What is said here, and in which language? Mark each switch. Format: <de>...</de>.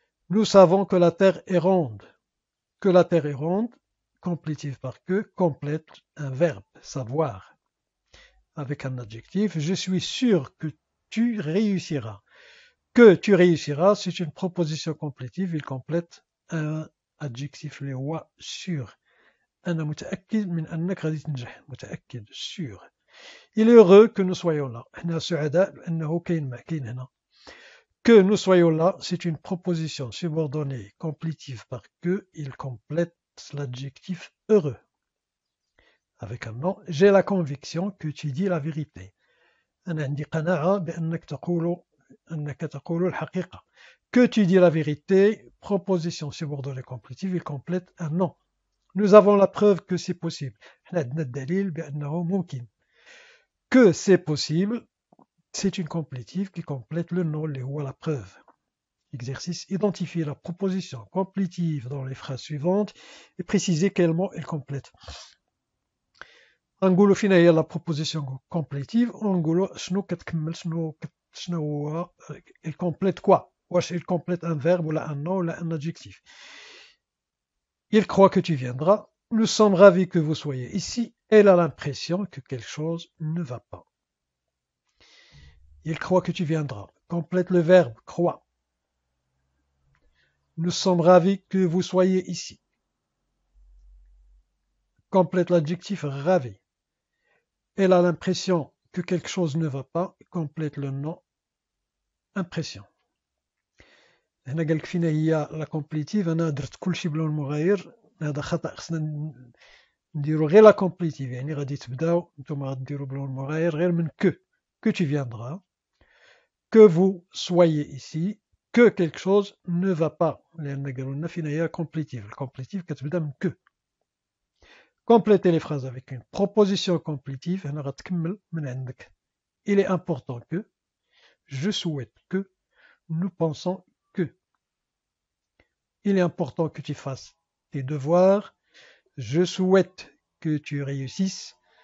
<fr>Nous savons que la Terre est ronde. Que la Terre est ronde, complétive par que, complète un verbe, savoir. Avec un adjectif, je suis sûr que tu réussiras. Que tu réussiras, c'est une proposition complétive, il complète un adjectif</fr> <ar>اللي هو</ar> <fr>sûr.</fr> <ar>أنا متأكد من أنك غادي تنجح. متأكد</ar> <fr>sûr. Il est heureux que nous soyons là.</fr> <ar>احنا سعداء بأنه كاين هنا.</ar> <fr>Que nous soyons là, c'est une proposition subordonnée complétive par que, il complète l'adjectif heureux. Avec un nom, j'ai la conviction que tu dis la vérité.</fr> <ar>أنا عندي قناعة بأنك تقول الحقيقة.</ar> <fr>Que tu dis la vérité, proposition subordonnée complétive, il complète un nom. Nous avons la preuve que c'est possible.</fr> <ar>احنا عندنا الدليل بأنه ممكن.</ar> <fr>Que c'est possible, c'est une complétive qui complète le nom</fr> <ar>اللي هو</ar> <fr>la preuve. Exercice, identifier la proposition complétive dans les phrases suivantes et préciser quel mot elle complète.</fr> <ar>غنقولوا فينا هي</ar> <fr>la proposition complétive</fr> <ar>ونقولوا شنو كتكمل شنو هو</ar> <fr>elle complète quoi.</fr> <ar>واش</ar> <fr>elle complète un verbe</fr> <ar>ولا</ar> <fr>un nom ولا un adjectif. Il croit que tu viendras. Nous sommes ravis que vous soyez ici. Elle a l'impression que quelque chose ne va pas. Il croit que tu viendras. Complète le verbe croit. Nous sommes ravis que vous soyez ici. Complète l'adjectif ravi. Elle a l'impression que quelque chose ne va pas. Complète le nom impression.</fr> <ar>هنا قالك فينا هي لا كومبليتيف. انا درت كلشي بلون مغاير، هذا خطأ. خصنا نديرو غير لا كومبليتيف، يعني غادي تبداو نتوما غديرو بلون مغاير غير من</ar> <fr>que tu viendras, que vous soyez ici, que quelque chose ne va pas.</fr> <ar>لأن قالوا لنا فينا هي كومبليتيف. الكومبليتيف كتبدا من que.</ar> <fr>Complétez les phrases avec une proposition complétive.</fr> <ar>هنا غتكمل من عندك.</ar> <fr>Il est important que, je souhaite que, nous pensons que. Il est important que tu fasses tes devoirs. Je souhaite que tu réussisses.</fr>